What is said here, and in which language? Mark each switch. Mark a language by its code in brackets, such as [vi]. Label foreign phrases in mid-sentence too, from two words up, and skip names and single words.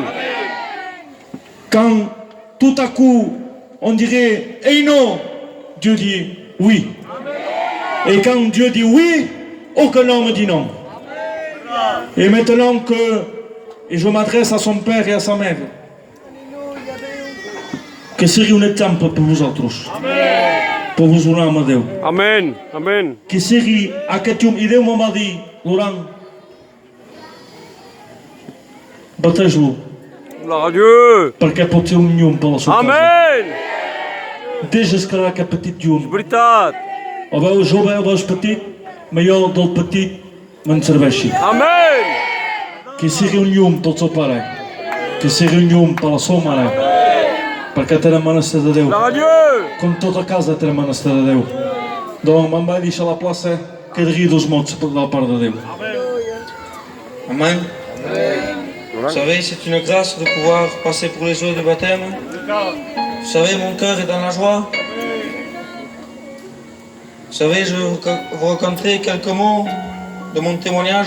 [fr] Quand tout à coup, on dirait, hey non, Dieu dit oui. Et quand Dieu dit oui, aucun homme dit non. Et maintenant et je m'adresse à son père et à sa mère, [ca] que sigui un exemple per vosaltres, per vos donar amb Déu. Amen. Amen. Que sigui aquest llum. I Déu me va dir, Laurent, bateja-lo, [fr] Gloire à Dieu. [ca] perquè pot ser un llum per la seva casa. Amen. Deixes quedar aquest petit llum. Veritat. O veus jove, o veus petit, millor del petit me'n serveixi. Amen. Que sigui un llum pel seu pare, que sigui un llum per la seva mare, perquè tenen menester de Déu. [fr] Gloire à Dieu. [ca] Com tota casa tenen menester de Déu. Donc me'n vaig deixar a la plaça que digui 2 mots de la part de Déu. Amen. [fr] Vous savez, c'est une grâce de pouvoir passer pour les eaux de baptême. Vous savez, mon cœur est dans la joie. Vous savez, je vais vous raconter quelques mots de mon témoignage.